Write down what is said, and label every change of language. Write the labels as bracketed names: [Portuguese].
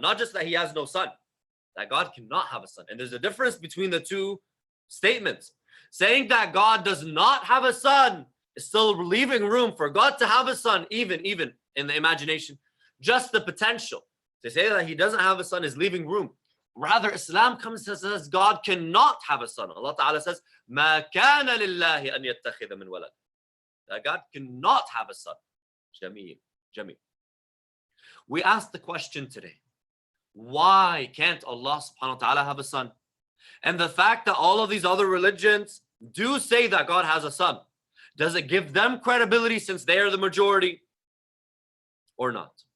[English] Not just that he has no son, that God cannot have a son. And there's a difference between the two statements. Saying that God does not have a son is still leaving room for God to have a son, even in the imagination. Just the potential. To say that he doesn't have a son is leaving room. Rather, Islam comes and says God cannot have a son. Allah Ta'ala says, [Arabic] مَا كَانَ لِلَّهِ أَنْ يَتَّخِذَ مِنْ وَلَدٍ. [English] That God cannot have a son. Jameel. We asked the question today, why can't Allah subhanahu wa ta'ala have a son? And the fact that all of these other religions do say that God has a son, does it give them credibility since they are the majority or not?